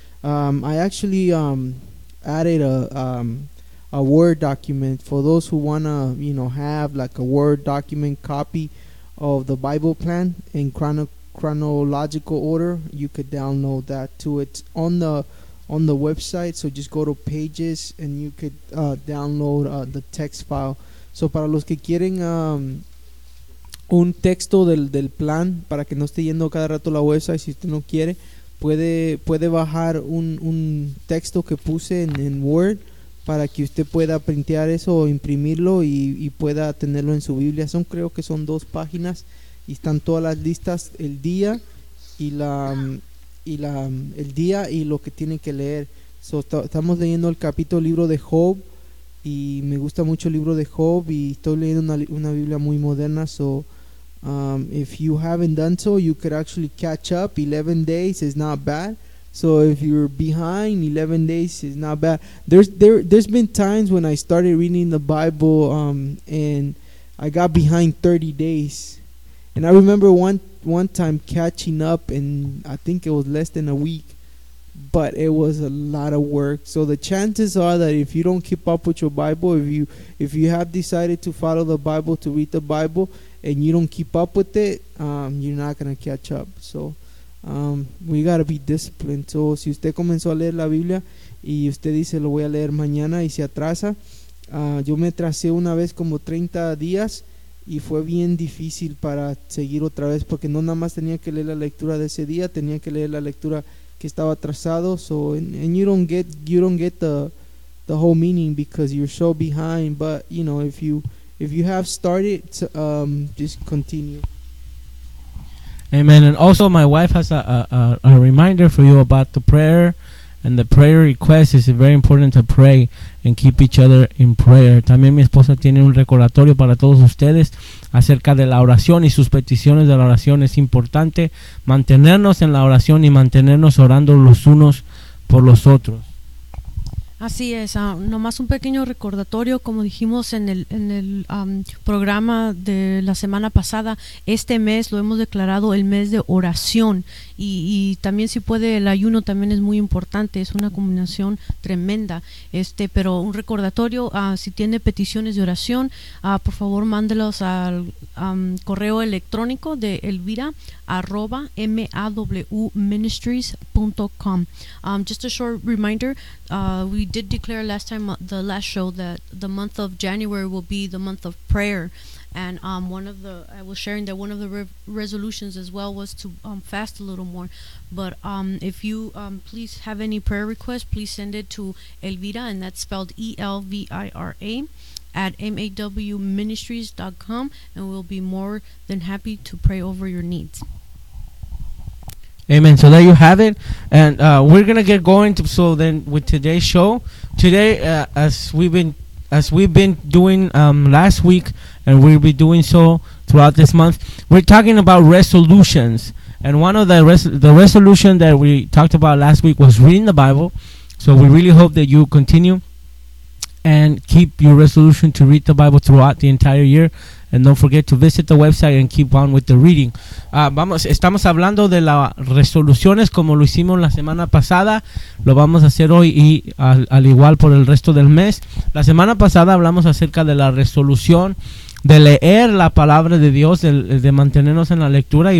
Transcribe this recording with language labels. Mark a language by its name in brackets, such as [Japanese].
[English] I actually added a Word document for those who wanna, you know, have like a Word document copy of the Bible plan in chronological order. You could download that to it on the website. So just go to Pages and you could download the text file. [Spanish] So para los que quieren un texto del plan, para que no esté yendo cada rato la huesa, y si usted no quiere, puede bajar un texto que puse en Word, para que usted pueda printear eso o imprimirlo y pueda tenerlo en su Biblia. Son, creo que son 2 páginas, y están todas las listas, el día y la el día y lo que tienen que leer. So, estamos leyendo el capítulo libro de Job, y me gusta mucho el libro de Job, y estoy leyendo una Biblia muy moderna. [English] So if you haven't done so, you could actually catch up. 11 days is not bad. So if you're behind, 11 days is not bad. There's been times when I started reading the Bible and I got behind 30 days. And I remember one time catching up, and I think it was less than a week, but it was a lot of work. So the chances are that if you don't keep up with your Bible, if you have decided to follow the Bible, to read the Bible, and you don't keep up with it, you're not going to catch up. So we got to be disciplined. [Spanish] So si usted comenzó a leer la Biblia y usted dice lo voy a leer mañana y se atrasa, yo me atrasé una vez como 30 días y fue bien difícil para seguir otra vez, porque no nada más tenía que leer la lectura de ese día, tenía que leer la lectura que estaba atrasado. [English] So and you don't get the whole meaning because you're so behind, but you know, if you have started, just continue. Amen. And also my wife has a reminder for you about the prayer, and the prayer request is very important to pray and keep each other in prayer. [Spanish] También mi esposa tiene un recordatorio para todos ustedes acerca de la oración y sus peticiones de la oración. Es importante mantenernos en la oración y mantenernos orando los unos por los otros. Así es, nomás un pequeño recordatorio, como dijimos en el programa de la semana pasada, este mes lo hemos declarado el mes de oración, y también si puede el ayuno también es muy importante, es una combinación tremenda, pero un recordatorio, si tiene peticiones de oración, por favor mándelos al correo electrónico de elvira@mawministries.com. [English] Just a short reminder, we did declare last time, the last show, that the month of January will be the month of prayer. And I was sharing that one of the resolutions as well was to fast a little more. But if you please have any prayer requests, please send it to Elvira, and that's spelled ELVIRA@mawministries.com, and we'll be more than happy to pray over your needs. Amen. So there you have it. And we're going to get going with today's show. Today, as we've been doing last week, and we'll be doing so throughout this month, we're talking about resolutions. And one of the resolution that we talked about last week was reading the Bible. So we really hope that you continue and keep your resolution to read the Bible throughout the entire year. And don't forget to visit the website and keep on with the reading. [Spanish] Estamos hablando de las resoluciones, como lo hicimos la semana pasada. Lo vamos a hacer hoy y al igual por el resto del mes. La semana pasada hablamos acerca de la resolución de leer la palabra de Dios, de mantenernos en la lectura.